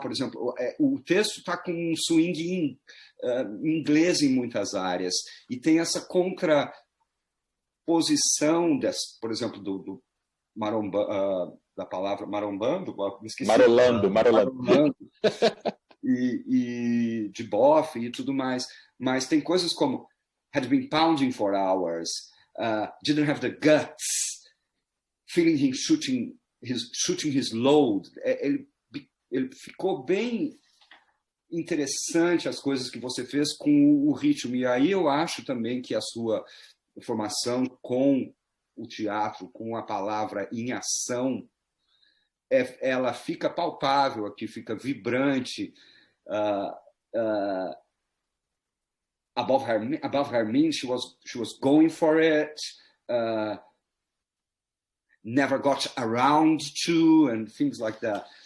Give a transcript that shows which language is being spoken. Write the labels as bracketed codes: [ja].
[pt] Por exemplo, o texto está com um swing inglês em muitas áreas, e tem essa contraposição, por exemplo, do maromba, da palavra marombando, esqueci. Marolando. E de bofe e tudo mais. Mas tem coisas como [en] had been pounding for hours, didn't have the guts, feeling him shooting his load. [pt] Ele ficou bem interessante as coisas que você fez com o ritmo. E aí eu acho também que a sua formação com o teatro, com a palavra em ação, ela fica palpável aqui, fica vibrante. [en] Above her means, she was going for it, never got around to, and things like that.